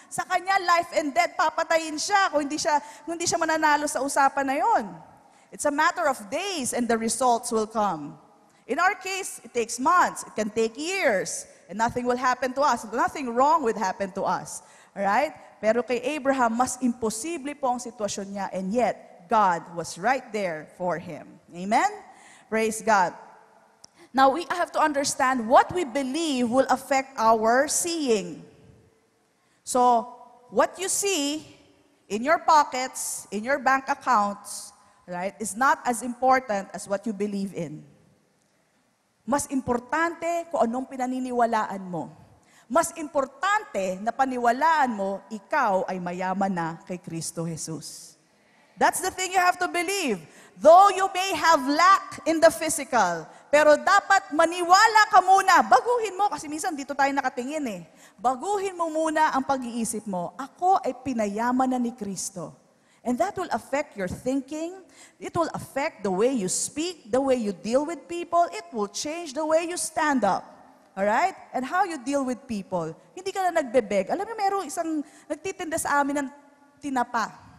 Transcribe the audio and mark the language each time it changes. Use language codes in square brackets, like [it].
[tl] Sa kanya, [en] life and death, [tl] papatayin siya kung hindi siya mananalo sa usapan na yon. [en] It's a matter of days and the results will come. In our case, it takes months. It can take years. And nothing will happen to us. Nothing wrong would happen to us. Alright? [tl] Pero kay Abraham, mas imposible po ang sitwasyon niya [en] and yet, God was right there for him. Amen? Praise God. Now, we have to understand what we believe will affect our seeing. So, what you see in your pockets, in your bank accounts, right, is not as important as what you believe in. [tl] Mas importante kung anong pinaniniwalaan mo. Mas importante na paniwalaan mo, ikaw ay mayaman na kay Kristo Jesus. [en] That's the thing you have to believe. Though you may have lack in the physical, [tl] pero dapat maniwala ka muna. Baguhin mo, kasi minsan dito tayo nakatingin eh. Baguhin mo muna ang pag-iisip mo. Ako ay pinayaman na ni Kristo. [en] And that will affect your thinking. It will affect the way you speak, the way you deal with people. It will change the way you stand up. Alright? And how you deal with people. [tl] Hindi ka na nagbebeg. Alam mo, mayroong isang nagtitinda sa amin ng tinapa.